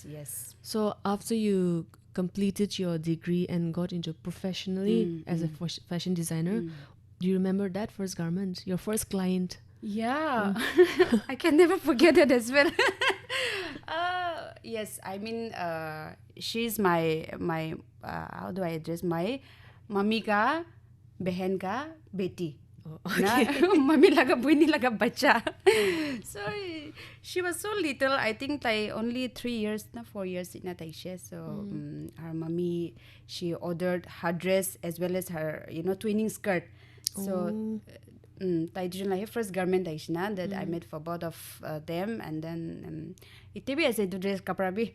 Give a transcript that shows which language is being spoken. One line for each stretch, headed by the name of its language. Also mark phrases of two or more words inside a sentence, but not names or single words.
English: So after you completed your degree and got into professionally as a fashion designer, do you remember that first garment, your first client? Yeah. I can never forget it as well. Yes, I mean, she's my how do I address, my
Hindi: mummy ka behen ka beti.
Naga Pidgin: Mummy laga buini laga bacha.
English: So she was so little. I think like only 3 years, 4 years in Taisha. So her mummy, she ordered her dress as well as her twinning skirt. So her first garment that I made for both of them, and then
Hindi: ite bhi aise dress kapra bhi.